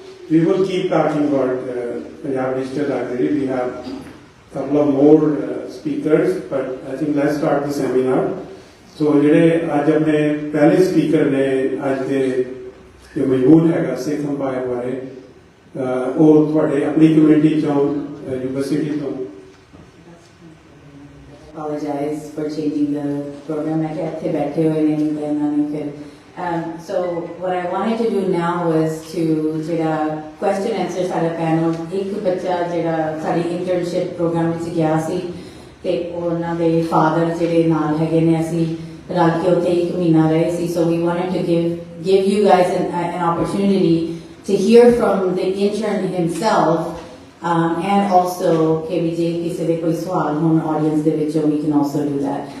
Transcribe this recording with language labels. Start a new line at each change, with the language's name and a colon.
English: We will keep talking about Punjab Digital Library. We have a couple of more speakers, but I think let's start the seminar.
Punjabi: So, ਜਿਹੜੇ ਅੱਜ ਆਪਣੇ ਪਹਿਲੇ speaker ਨੇ ਅੱਜ ਦੇ ਜੋ ਮੌਜੂਦ ਹੈਗਾ ਸਿੱਖ ਅੰਪਾਇਰ ਬਾਰੇ, ਉਹ ਤੁਹਾਡੇ ਆਪਣੀ ਕਮਿਊਨਿਟੀ ਚੋਂ ਯੂਨੀਵਰਸਿਟੀ ਤੋਂ।
English: Apologize for changing the program.
Punjabi: ਮੈਂ ਕਿਹਾ ਇੱਥੇ ਬੈਠੇ ਹੋਏ ਨੇ ਇਹਨਾਂ ਨੇ ਫਿਰ
English: so what I wanted to do now was to
Punjabi: ਜਿਹੜਾ question answer ਸਾਡਾ panel, ਇੱਕ ਬੱਚਾ ਜਿਹੜਾ ਸਾਡੀ internship program ਵਿੱਚ ਗਿਆ ਸੀ ਤੇ ਉਹਨਾਂ ਦੇ father ਜਿਹੜੇ ਨਾਲ ਹੈਗੇ ਨੇ, ਅਸੀਂ ਰਲ ਕੇ ਉੱਥੇ 1 ਮਹੀਨਾ ਰਹੇ ਸੀ।
English: So we wanted to give you guys an opportunity to hear from the intern himself, and also
Punjabi: ਕਿ ਵੀ ਜੇ ਕਿਸੇ ਦੇ ਕੋਈ ਸਵਾਲ ਹੋਣ audience ਦੇ ਵਿੱਚੋਂ,
English: we can also do that.